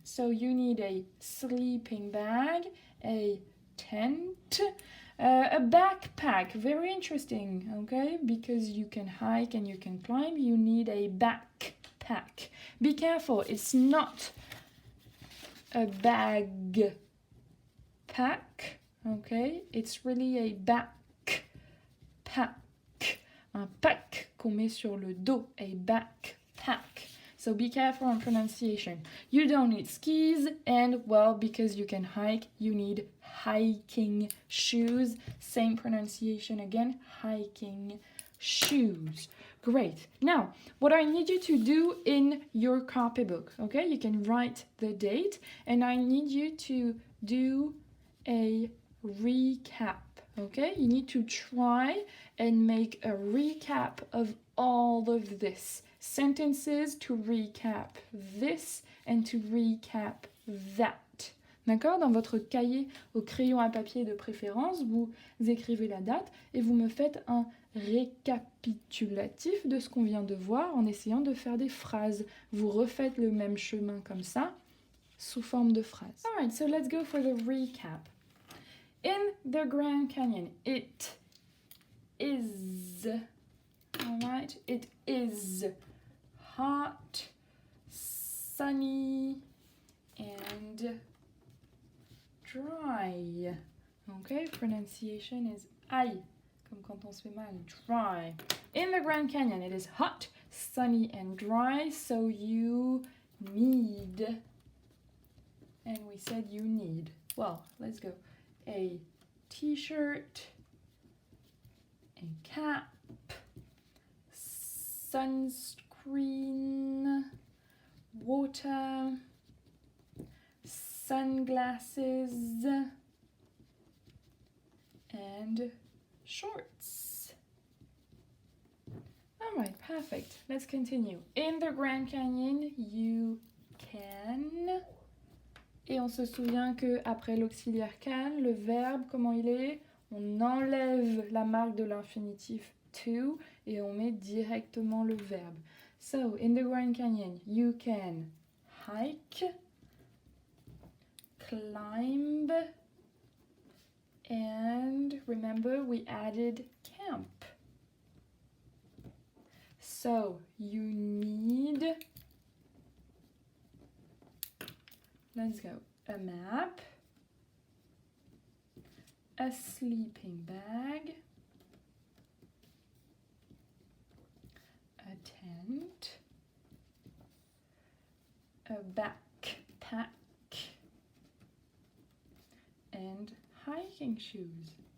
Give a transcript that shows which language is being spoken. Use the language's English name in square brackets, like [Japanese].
[English] So you need a sleeping bag, a tent, a backpack, very interesting, okay? Because you can hike and you can climb, you need a backpack. Be careful, it's not a bag pack, okay? It's really a backpack. [French] Un pack qu'on met sur le dos, [English] a backpack. So be careful on pronunciation. You don't need skis, and, well, because you can hike, you need hiking shoes. Same pronunciation again, hiking shoes. Great. Now, what I need you to do in your copybook, okay? You can write the date, and I need you to do a recap, okay? You need to try and make a recap of all of this. Sentences to recap this and to recap that. [French] D'accord? Dans votre cahier au crayon à papier de préférence, vous écrivez la date et vous me faites un récapitulatif de ce qu'on vient de voir en essayant de faire des phrases. Vous refaites le même chemin comme ça, sous forme de phrases. [English] Alright, so let's go for the recap. In the Grand Canyon, it is, alright, it is hot, sunny, and dry. Okay, pronunciation is [French] aïe, comme quand on se fait mal, dry. [English] In the Grand Canyon, it is hot, sunny, and dry, so you need, and we said you need, well, let's go, a t-shirt, a cap, sunscreen, water, sunglasses, and shorts. All right, perfect. Let's continue. In the Grand Canyon, you can. [French] Et on se souvient que après l'auxiliaire can, le verbe, comment il est? On enlève la marque de l'infinitif to et on met directement le verbe. [English] So, in the Grand Canyon, you can hike, climb, and remember we added camp. So, you need, let's go, a map, a sleeping bag, a tent, a backpack, and hiking shoes.